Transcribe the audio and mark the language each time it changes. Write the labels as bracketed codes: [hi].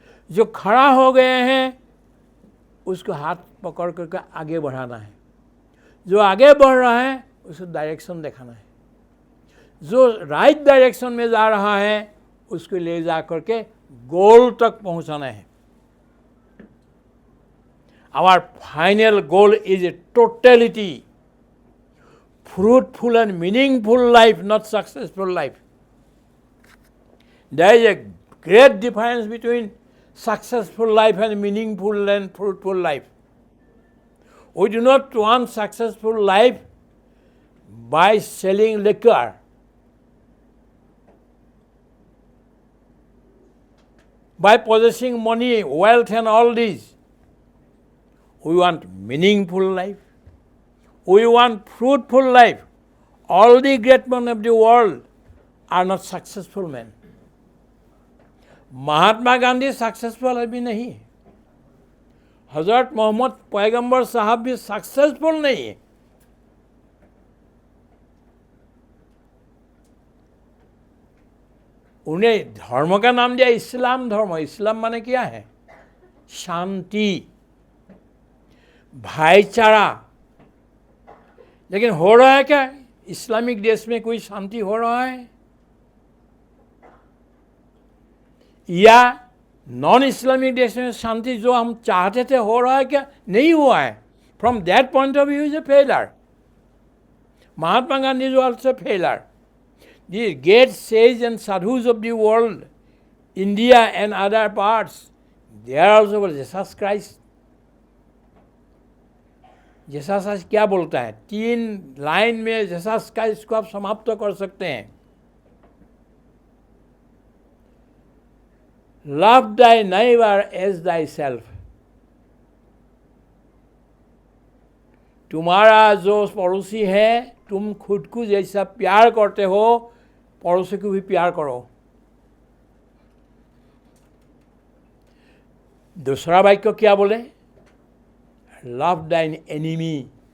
[hi] जो खड़ा हो गए हैं उसको हाथ पकड़ करके आगे बढ़ाना है. जो आगे बढ़ रहा है उसको डायरेक्शन दिखाना है. जो राइट डायरेक्शन में जा रहा है उसको ले जा करके गोल तक पहुंचाना है. [en] Our final goal is a totality, fruitful and meaningful life, not successful life. There is a great difference between successful life and meaningful and fruitful life. We do not want successful life by selling liquor, by possessing money, wealth and all these. We want meaningful life. We want fruitful life. All the great men of the world are not successful men. [hi] Mahatma Gandhi successful अभी नहीं है. हजरत मोहम्मद पैगंबर साहब भी successful नहीं है. उन्हें धर्म का नाम दिया इस्लाम धर्म. इस्लाम माने क्या है? शांति, भाईचारा. लेकिन हो रहा है क्या? इस्लामिक देश में कोई शांति हो रहा है? या नॉन इस्लामिक देश में शांति जो हम चाहते थे हो रहा है क्या? नहीं हुआ है. [en] From that point of view is a failure. Mahatma Gandhi is also failure. The great sages and sadhus of the world, India and other parts, they are also Jesus Christ. [hi] Jesus क्या बोलता है? 3 लाइन में जीसस क्राइस्ट को आप समाप्त कर सकते हैं. [en] Love thy neighbor as thyself. [hi] तुम्हारा जो पड़ोसी है, तुम खुद को जैसा प्यार करते हो, पड़ोसी को भी प्यार करो. दूसरा वाक्य क्या बोले? [en] Love thine enemy.